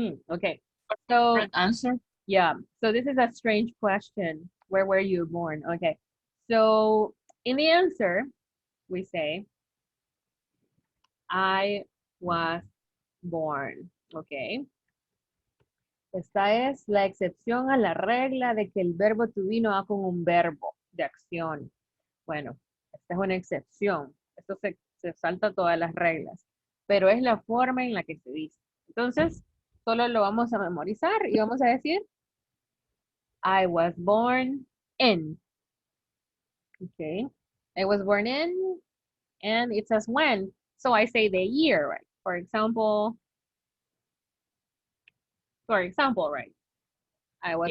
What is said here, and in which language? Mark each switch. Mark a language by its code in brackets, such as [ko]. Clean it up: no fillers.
[en] Okay. So, Correct answer? yeah. So this is a strange question. Where were you born? Okay. So in the answer, we say, I was born. Okay. [es] Esta es la excepción a la regla de que el verbo to be no va con un verbo de acción. Bueno, esta es una excepción. Esto se salta todas las reglas, pero es la forma en la que se dice. Entonces, solo lo vamos a memorizar y vamos a decir, [en] I was born in. Okay. I was born in, and it says when. So I say the year, right? For example, right? I was